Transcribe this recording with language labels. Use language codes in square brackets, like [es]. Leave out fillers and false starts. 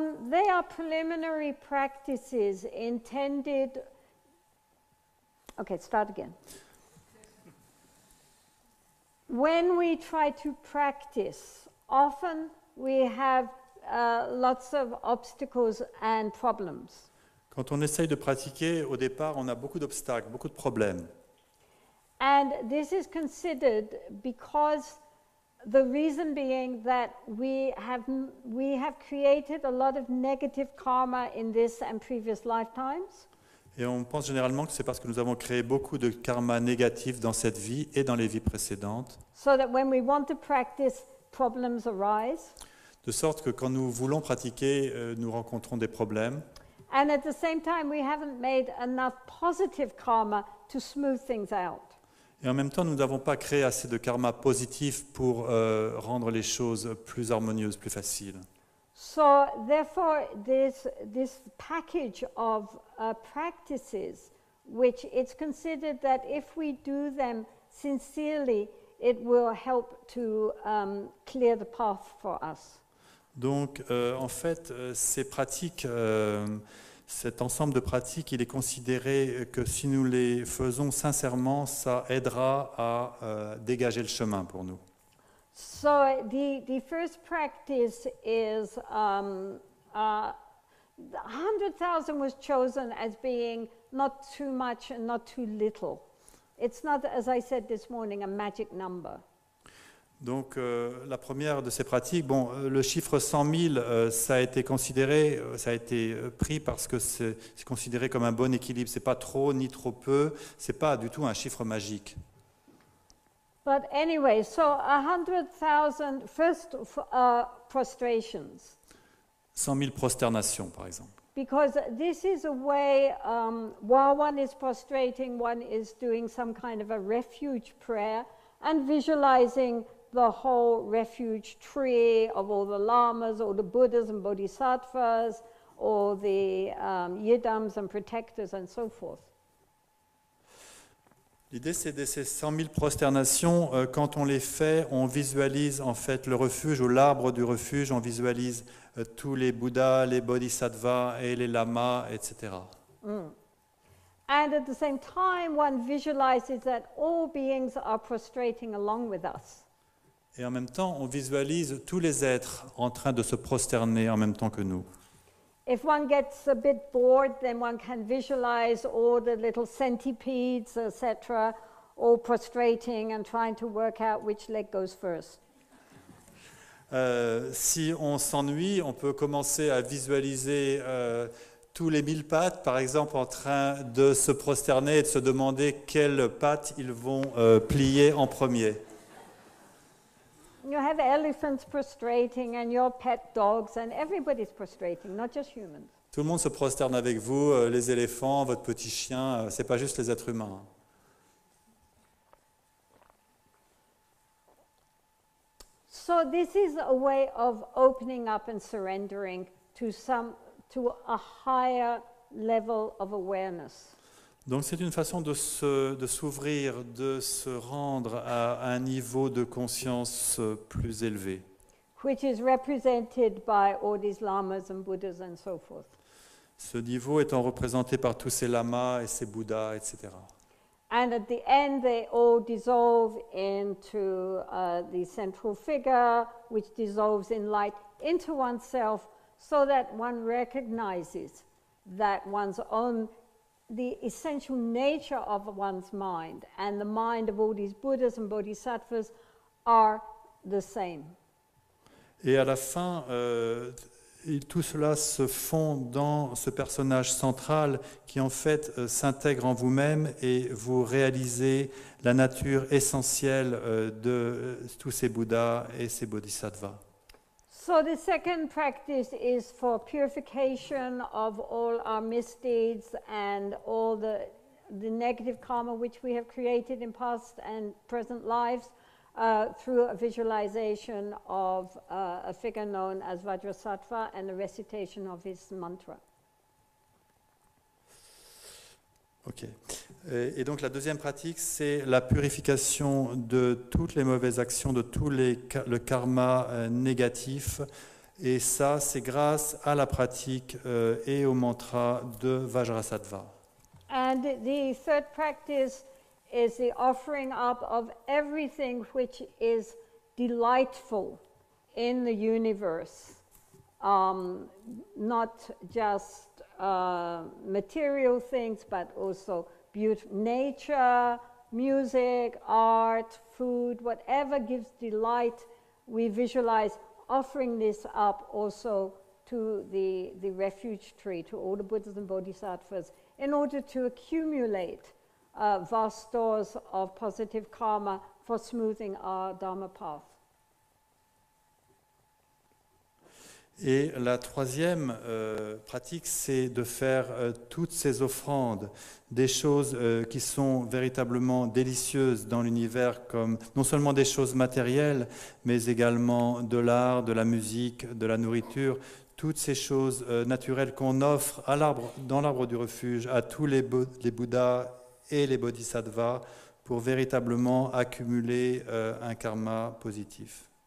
[en] They are preliminary practices intended. Okay, start again. When we try to practice, often we have lots of obstacles and problems. [fr] Quand on essaye de pratiquer, au départ, on a beaucoup d'obstacles, beaucoup de problèmes. [en] And this is considered because the reason being that we have created a lot of negative karma in this and previous lifetimes. [fr] Et on pense généralement que c'est parce que nous avons créé beaucoup de karma négatif dans cette vie et dans les vies précédentes. [en] So that when we want to practice, problems arise. [fr] De sorte que quand nous voulons pratiquer, nous rencontrons des problèmes. [en] And at the same time, we haven't made enough positive karma to smooth things out. [fr] Et en même temps, nous n'avons pas créé assez de karma positif pour rendre les choses plus harmonieuses, plus faciles. [en] So therefore, this package of practices, which it's considered that if we do them sincerely, it will help to clear the path for us. [fr] Donc, en fait, ces pratiques, cet ensemble de pratiques, il est considéré que si nous les faisons sincèrement, ça aidera à dégager le chemin pour nous. [en] So the first practice is 100,000 was chosen as being not too much and not too little. It's not, as I said this morning, a magic number. [fr] Donc la première de ces pratiques, bon, le chiffre 100 000, ça a été considéré, ça a été pris parce que c'est considéré comme un bon équilibre. C'est pas trop ni trop peu, c'est pas du tout un chiffre magique. [en] But anyway, so 100,000 first prostrations. [fr] 100 000 prosternations, par exemple. [en] Because this is a way, while one is prostrating, one is doing some kind of a refuge prayer and visualizing the whole refuge tree of all the lamas, or the Buddhas and Bodhisattvas, or the yidams and protectors and so forth. [fr] L'idée, c'est de ces 100 000 prosternations, quand on les fait, on visualise en fait le refuge ou l'arbre du refuge, on visualise tous les Bouddhas, les Bodhisattvas et les lamas, etc. [en] And at the same time, one visualizes that all beings are prostrating along with us. [fr] Et en même temps, on visualise tous les êtres en train de se prosterner en même temps que nous. [en] If one gets a bit bored, then one can visualize all the little centipedes, etc., all prostrating and trying to work out which leg goes first. [fr] Si on s'ennuie, on peut commencer à visualiser tous les 1000 pattes, par exemple, en train de se prosterner et de se demander quelles pattes ils vont plier en premier. [en] You have elephants prostrating and your pet dogs, and everybody's prostrating, not just humans. [fr] Tout le monde se prosterne avec vous, les éléphants, votre petit chien, c'est pas juste les êtres humains. [en] So this is a way of opening up and surrendering to a higher level of awareness. [fr] Donc c'est une façon de s'ouvrir, de se rendre à un niveau de conscience plus élevé. [en] Which is represented by all these lamas and Buddhas and so forth. [fr] Ce niveau étant représenté par tous ces lamas et ces Bouddhas, etc. [en] And at the end, they all dissolve into the central figure, which dissolves in light into oneself, so that one recognizes that the essential nature of one's mind and the mind of all these Buddhas and Bodhisattvas are the same. [fr] Et à la fin, tout cela se fond dans ce personnage central qui en fait s'intègre en vous-même et vous réalisez la nature essentielle de tous ces Bouddhas et ces Bodhisattvas. [en] So the second practice is for purification of all our misdeeds and all the negative karma which we have created in past and present lives through a visualization of a figure known as Vajrasattva and the recitation of his mantra. Ok. [fr] Et donc la deuxième pratique, c'est la purification de toutes les mauvaises actions, de tout le karma négatif. Et ça, c'est grâce à la pratique et au mantra de Vajrasattva. [en] And the third practice is the offering up of everything which is delightful in the universe, not just material things, but also nature, music, art, food, whatever gives delight, we visualize offering this up also to the refuge tree, to all the Buddhas and Bodhisattvas, in order to accumulate vast stores of positive karma for smoothing our Dharma path. [fr] Et la troisième pratique, c'est de faire toutes ces offrandes, des choses qui sont véritablement délicieuses dans l'univers, comme non seulement des choses matérielles, mais également de l'art, de la musique, de la nourriture, toutes ces choses naturelles qu'on offre dans l'arbre du refuge à tous les Bouddhas et les Bodhisattvas pour véritablement accumuler un karma positif.